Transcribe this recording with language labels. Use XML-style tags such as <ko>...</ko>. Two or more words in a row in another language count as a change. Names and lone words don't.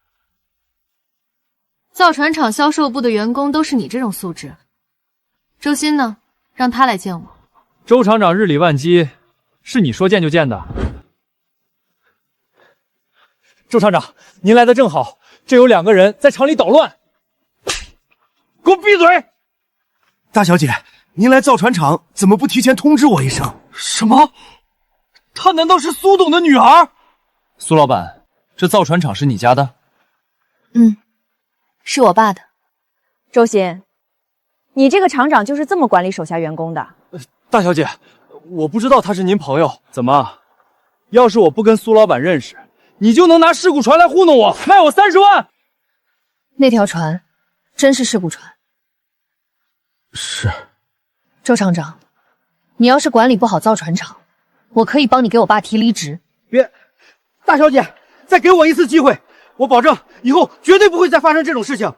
<zh>造船廠銷售部的員工都是你這種素質。周鑫呢？讓他來見我。周廠長日理萬機，是你說見就見的。周廠長，您來的正好，這有2個人在廠裡搗亂。給我閉嘴！大小姐，您來造船廠怎麼不提前通知我一聲？什麼？她難道是蘇董的女兒？蘇老板，這造船廠是你家的？是我爸的。周鑫，你這個廠長就是這麼管理手下員工的？大小姐，我不知道他是您朋友。怎麼？要是我不跟蘇老板認識，你就能拿事故船來糊弄我，賣我30萬？那條船真是事故船。是。周廠長，你要是管理不好造船廠，我可以幫你給我爸提離職。別，大小姐，再給我一次機會，我保證以後絕對不會再發生這種事情。</zh>